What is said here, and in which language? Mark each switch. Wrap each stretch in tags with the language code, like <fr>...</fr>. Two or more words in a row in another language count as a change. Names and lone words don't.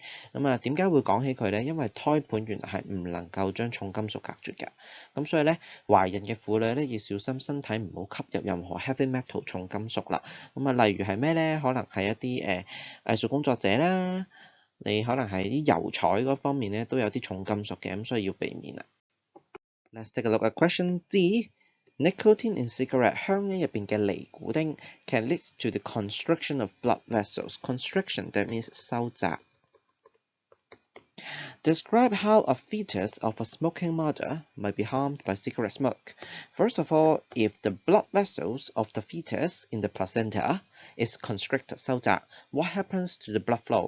<yue>點解會講起佢呢？因為胎盤原來係唔能夠將重金屬隔絕嘅，咁所以咧懷孕嘅婦女咧要小心身體唔好吸入任何</yue> <en>heavy metal</en> <yue>重金屬啦。例如係咩咧？可能係一啲藝術工作者啦，你可能係啲油彩嗰方面咧都有啲重金屬嘅，咁所以要避免啦。</yue> <en>Let's take a look at question D. Nicotine in cigarette</en> <yue>香煙入邊嘅尼古丁</yue> <en>can lead to the constriction of blood vessels. Constriction, that means 收窄。Describe how a fetus of a smoking mother might be harmed by cigarette smoke. First of all, if the blood vessels of the fetus in the placenta is constricted 收窄, what happens to the blood flow?</en>